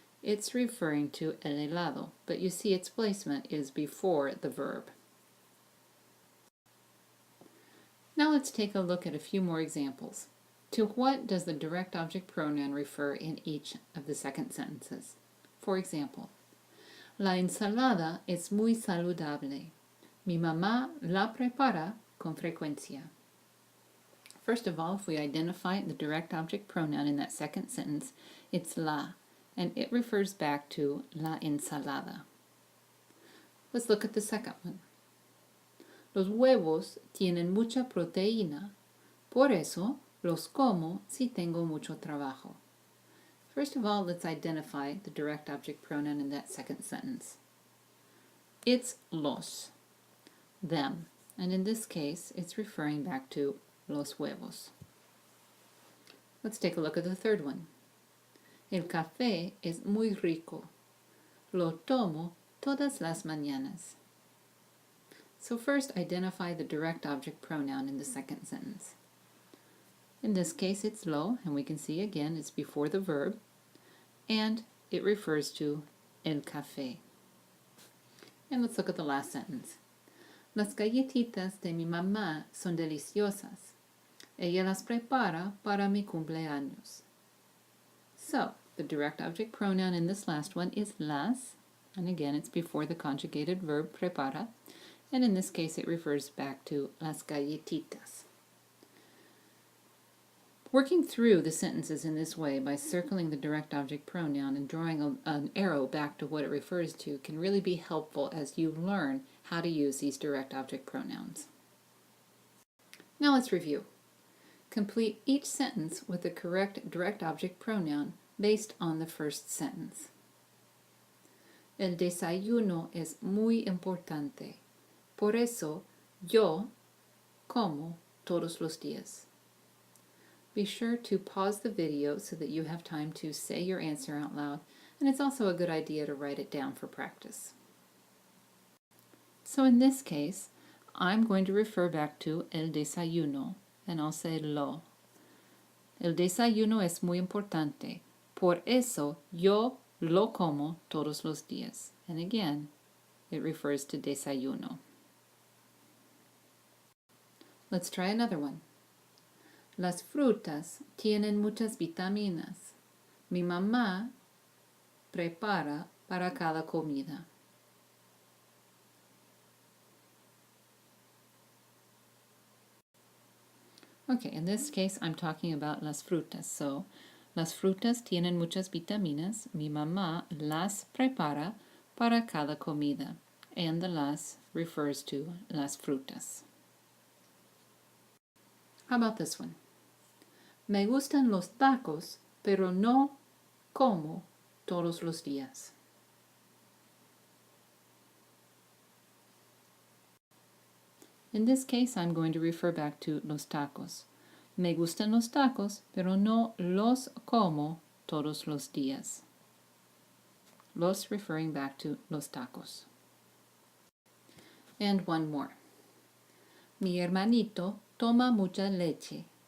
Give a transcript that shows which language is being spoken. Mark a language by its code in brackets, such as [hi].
[en] It's referring to el helado, but you see its placement is before the verb. Now let's take a look at a few more examples. To what does the direct object pronoun refer in each of the second sentences? For example, [es] la ensalada es muy saludable. Mi mamá la prepara con frecuencia. [en] First of all, if we identify the direct object pronoun in that second sentence, it's la, and it refers back to la ensalada. Let's look at the second one. [es] Los huevos tienen mucha proteína. Por eso, los como si tengo mucho trabajo. [en] First of all, let's identify the direct object pronoun in that second sentence. It's los, them, and in this case, it's referring back to los huevos. Let's take a look at the third one. [es] El café es muy rico. Lo tomo todas las mañanas. [en] So first, identify the direct object pronoun in the second sentence. In this case, it's lo, and we can see again it's before the verb, and it refers to el café. And let's look at the last sentence. [es] Las galletitas de mi mamá son deliciosas. Ella las prepara para mi cumpleaños. [en] So, the direct object pronoun in this last one is las, and again it's before the conjugated verb prepara, and in this case it refers back to las galletitas. Working through the sentences in this way by circling the direct object pronoun and drawing an arrow back to what it refers to can really be helpful as you learn how to use these direct object pronouns. Now let's review. Complete each sentence with the correct direct object pronoun based on the first sentence. [es] El desayuno es muy importante. Por eso, yo como todos los días. [en] Be sure to pause the video so that you have time to say your answer out loud, and it's also a good idea to write it down for practice. So in this case, I'm going to refer back to el desayuno, and I'll say lo. [es] El desayuno es muy importante. Por eso yo lo como todos los días. [en] And again, it refers to desayuno. Let's try another one. [es] Las frutas tienen muchas vitaminas. Mi mamá prepara para cada comida. [en] Okay, in this case I'm talking about las frutas. So, [es] las frutas tienen muchas vitaminas. Mi mamá las prepara para cada comida. [en] And the las refers to las frutas. How about this one? [es] Me gustan los tacos, pero no como todos los días. [en] In this case, I'm going to refer back to los tacos. [es] Me gustan los tacos, pero no los como todos los días. [en] Los referring back to los tacos. And one more. [es] Mi hermanito toma mucha leche.